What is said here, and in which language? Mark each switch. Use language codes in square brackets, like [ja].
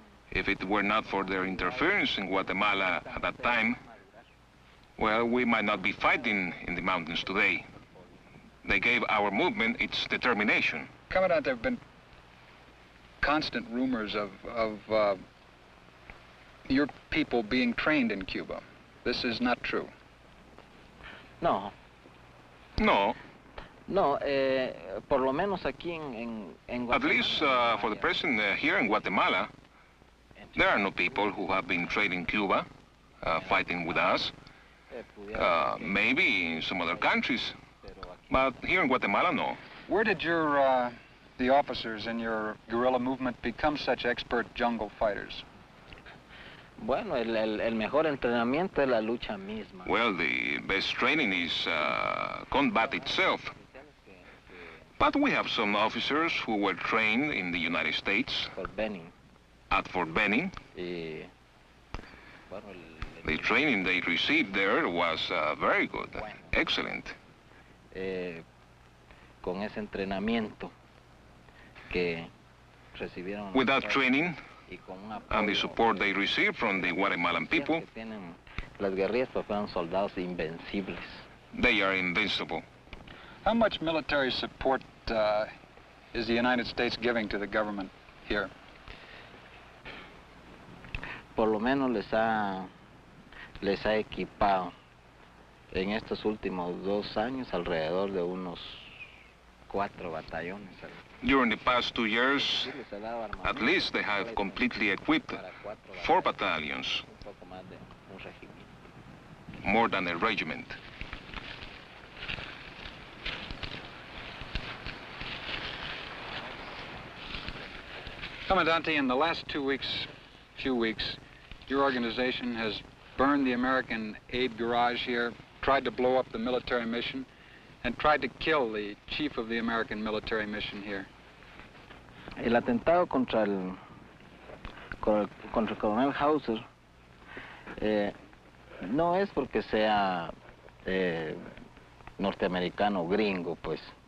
[en] If it were not for their interference in Guatemala at that time, well, we might not be fighting in the mountains today. They gave our movement its determination. Commandant, there have been constant rumors of your people being trained in Cuba. This is not true. No. No. [es] No, por lo menos aquí en Guatemala. [en] At least for the present here in Guatemala, there are no people who have been trained in Cuba fighting with us. Maybe in some other countries, but here in Guatemala, no. Where did the officers in your guerrilla movement become such expert jungle fighters? [es] Bueno, el mejor entrenamiento es la lucha misma. [en] Well, the best training is combat itself. But we have some officers who were trained in the United States. Fort Benning. At Fort Benning. [es] Y, bueno, [en] the training they received there was very good, excellent. [es] Con ese entrenamiento que recibieron. [en] With that training and the support they received from the Guatemalan people, [es] las guerrillas fueron soldados invencibles. [en] They are invincible. How much military support is the United States giving to the government here? [es] Por lo menos les ha equipado en estos últimos 2 años alrededor de unos 4 batallones. [en] During the past 2 years, at least they have completely equipped 4 battalions, more than a regiment. Commandante, in the last few weeks, your organization has burned the American aid garage here, tried to blow up the military mission, and tried to kill the chief of the American military mission here. [es] El atentado contra el coronel Hauser no es porque sea norteamericano o gringo, pues.